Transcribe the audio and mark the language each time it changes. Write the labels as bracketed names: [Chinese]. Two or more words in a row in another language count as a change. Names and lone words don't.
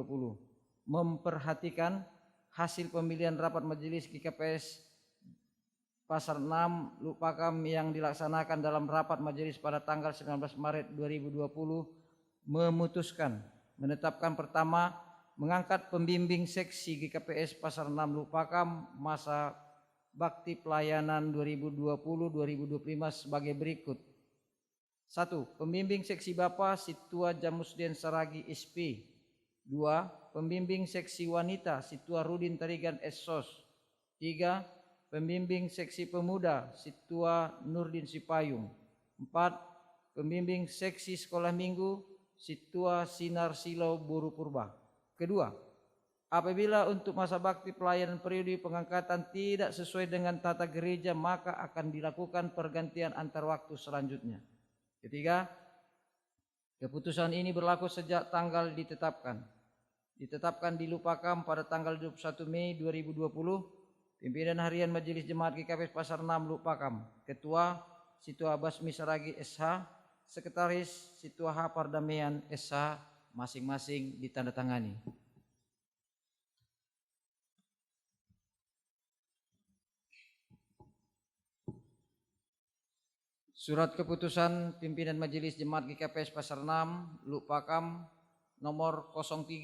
[Indonesian] Memperhatikan hasil pemilihan rapat majelis GKPS Pasar 6 Lukpakam yang dilaksanakan dalam rapat majelis pada tanggal 19 Maret 2020 memutuskan menetapkan pertama, mengangkat pembimbing seksi GKPS Pasar 6 Lukpakam masa bakti pelayanan 2020-2025 sebagai berikut. 1. Pembimbing seksi Bapak Situa Jamusden Saragi SP. 2. Pembimbing seksi wanita Situa Rudin Tarigan Essos. 3. Pembimbing seksi pemuda Situa Nurdin Sipayung. 4. Pembimbing seksi sekolah minggu Situa Sinar Silau Boru Purba. Kedua, apabila untuk masa bakti pelayanan periode pengangkatan tidak sesuai dengan tata gereja, maka akan dilakukan pergantian antar waktu selanjutnya. Ketiga, keputusan ini berlaku sejak tanggal ditetapkan. Ditetapkan di Lukpakam pada tanggal 21 Mei 2020, Pimpinan Harian Majelis Jemaat GKPS Pasar 6 Lukpakam, Ketua Situa Basmi Saragi SH, Sekretaris Situa H Pardamaian SH, masing-masing ditandatangani. Surat keputusan Pimpinan Majelis Jemaat GKPS Pasar 6 Lukpakam nomor 03